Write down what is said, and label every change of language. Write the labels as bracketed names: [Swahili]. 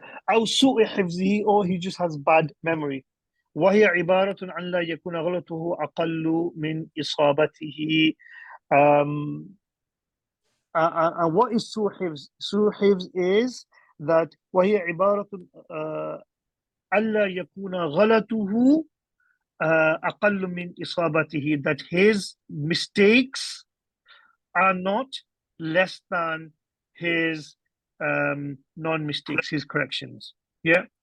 [Arabic] أو سوء حفظه, [English] or he just has bad memory. [Arabic] وهي عبارة عن لا يكون غلطه أقل من إصابته. [English] And what is سوء حفظ? سوء حفظ is that [Arabic] وهي عبارة ألا يكون غلطه أقل من إصابته, [English] that his mistakes are not less than his non-mistakes, his corrections. Yeah.